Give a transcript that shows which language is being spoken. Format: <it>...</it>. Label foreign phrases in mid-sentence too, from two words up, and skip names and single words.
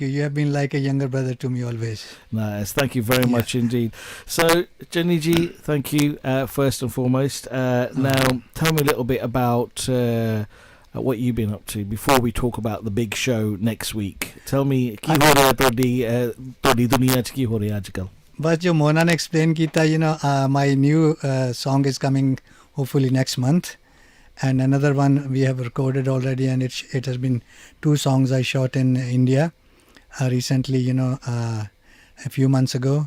<en>You have been like a younger brother to me always. Nice. Thank you very much indeed. So, Channi ji, thank you first and foremost. Now, tell me a little bit about what you've been up to before we talk about the big show next week. Tell me,</en> <pa>ਕੀ ਹੋ ਰਿਹਾ ਤੁਹਾਡੀ ਦੁਨੀਆ 'ਚ ਕੀ ਹੋ ਰਿਹਾ ਅੱਜਕੱਲ੍ਹ?</pa> <en>But</en> <pa>jo Mona ne explain kita,</pa> <en>my new song is coming hopefully next month. And another one we have recorded already, and it has been 2 songs I shot in India recently, a few months ago.</en>